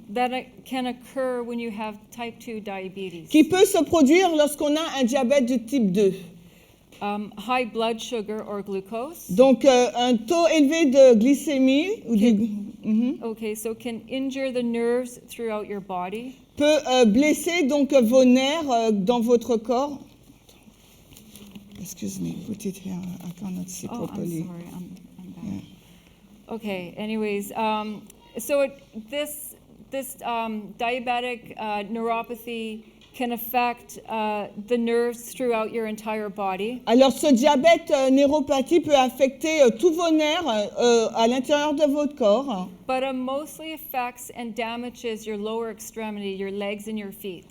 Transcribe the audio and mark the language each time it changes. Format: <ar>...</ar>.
<en>That can occur when you have type 2 diabetes.</en> <fr>qui peut se produire lorsqu'on a un diabète du type 2.</fr> <en>High blood sugar or glucose.</en> <fr>Donc, un taux élevé de glycémie</fr> <en>Okay, so can injure the nerves throughout your body.</en> <fr>peut blesser donc vos nerfs dans votre corps.</fr> <en>Excuse me, put it here. I cannot see Oh, I'm properly. sorry, I'm bad. Okay, anyways, so this diabetic neuropathy can affect the nerves throughout your entire body.</en> <fr>Alors, ce diabète neuropathie peut affecter tous vos nerfs à l'intérieur de votre corps,</fr> <en>But it mostly affects and damages your lower extremity, your legs and your feet.</en>